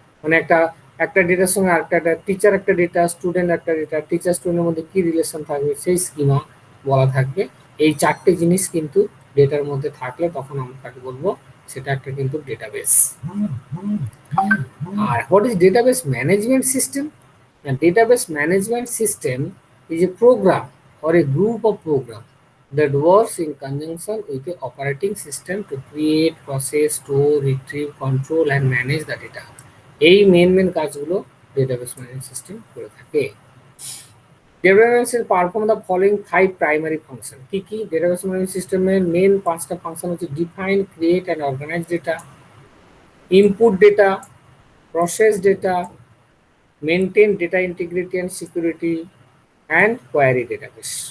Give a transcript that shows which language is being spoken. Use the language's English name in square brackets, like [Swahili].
[Bangla] মানে একটা ডেটার সঙ্গে আরেকটা, টিচার একটা ডেটা, স্টুডেন্ট একটা ডেটা, টিচার স্টুডেন্টের মধ্যে কি রিলেশন থাকবে সেই স্কিমা বলা থাকবে। এই 4টে জিনিস কিন্তু ডেটার মধ্যে থাকলে তখন আমরা তাকে বলবো সেটা একটা কিন্তু database. [English] আর what is database management system? Database management system is a program or a group of program that works in conjunction with the operating system to create, process, store, retrieve, control and manage the data. [Bangla] এই main কাজগুলো database management system করে থাকে। [English] Database perform the following 5 primary function. [Bangla] কি database management সিস্টেমের main 5টা function হচ্ছে [English] Define, create and organise data, input data, process data, maintain data integrity and security and query database.